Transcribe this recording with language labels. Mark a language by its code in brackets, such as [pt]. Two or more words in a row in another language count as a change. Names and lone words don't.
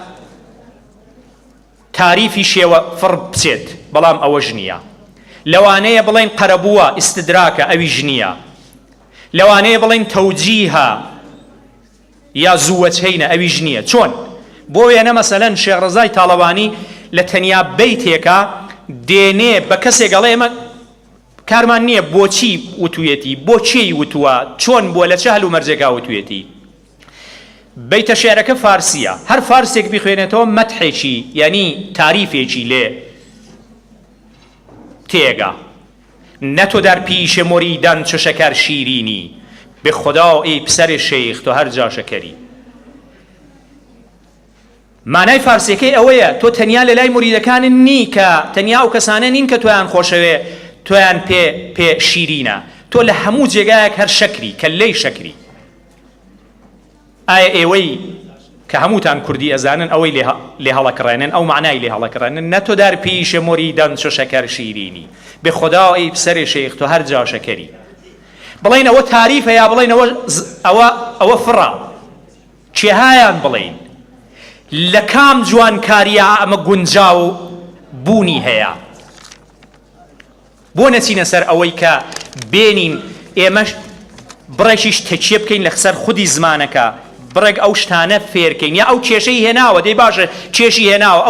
[ckb] تاریفی شێوە فڕ بچێت بەڵام ئەوەش نییە لەوانەیە بڵێن قەرەبووە ئیستدراکە ئەویش نییە لەوانەیە بڵێن تەوجیهە یا زووەجهەینە ئەویش نییە چۆن بۆ وێنە مەسەلەن شێخ ڕەزای تاڵەبانی لە تەنیا بەیتێکە دێنێ بە کەسێک گەڵێ ئێمە کارمان نییە بۆچی وتوێتی بۆ چی وتووە چۆن بۆ لە چه هەلومەرجێکا وتوێتی بیتە شێعرەکە فارسیە هەر فارسێک بخوێنێتەوە مەدحێکی یعنی تاریفێکی لێ تێگا [fa] نه تو در پیش مریدان چو شکر شیرینی به خدا ای پسر شیخ تو هر جا شکری [ckb] مانای فارسیەکەی ئەوەیە تۆ تەنیا لە لای مریدەکانت نی کە تەنیا ئەو کەسانە نین کە تۆیان خۆشەوێ تۆیان پێ شیرینە تۆ لە هەموو جێگایەک هەر شەکری کە لەی شەکری ئایا ئێوەی کە هەمووتان کوردی ئەزانن ئەوەی لێ هەڵەکڕێنن ئەو معنای لێ هەڵەکڕێنن [fa] نە تۆ در پیش مریدان چو شەکەر شیرینی به خدا ای پسر شیخ تو هەر جا شەکەری [ckb] بڵێن ئەوە تاریفە یا بڵێن ئەوە فڕە چێهایان بڵێن لە کام جوانکاریە ئەمە گونجاو بوونی هەیە بۆ نەچینە سەر ئەوەی کە بێنین ئێمەش بڕێکیش تەکیە بکەین لە خسەر خودی زمانەکە بڕێک ئەو شتانە فێرکەین یا ئەو کێشەی هێناوە دەی باشە کێشی هێناوە